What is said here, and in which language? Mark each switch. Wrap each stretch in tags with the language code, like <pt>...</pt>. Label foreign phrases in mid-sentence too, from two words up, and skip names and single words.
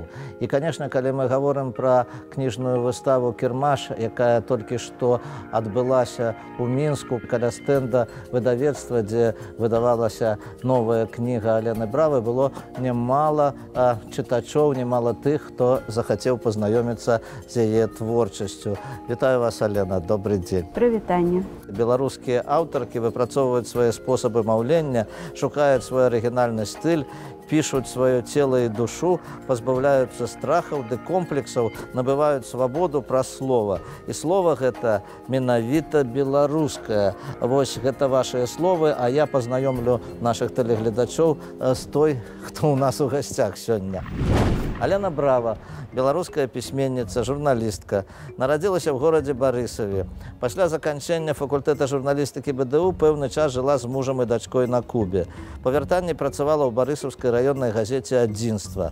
<be>І, конечно, калі мы гаворым пра кніжную выставу «Кірмаш», якая толькі што адбылася ў Мінску каля стэнда выдавецтва, дзе выдавалася новая кніга Алены Бравы, было немало чытачоў, немало тых, хто захацеў пазнаёміцца з яе творчасцю. Вітаю вас, Алена, добрый дзень. Прывітанне. Беларускія аўтаркі выпрацоўваюць свае спосабы маўлення, шукаюць свой арыгінальны стыль,</be> <ru>пишут свое тело и душу, позбавляются страхов ды комплексов, набывают свободу про слово. И слово это</ru> <be>менавіта беларускае. Вось гэта ваши словы,</be> <ru>а я познаёмлю наших телегледачоў с той, кто у нас у гостях сёння.</ru> <be>Алена Брава, беларуская пісьменніца, журналістка, нарадзілася ў горадзе Барысаве. Пасля заканчэння факультэта журналістыкі БДУ пэўны час жыла з мужам і дачкой на Кубе. Па вяртанні працавала ў барысаўскай раённай газеце «Адзінства».</be>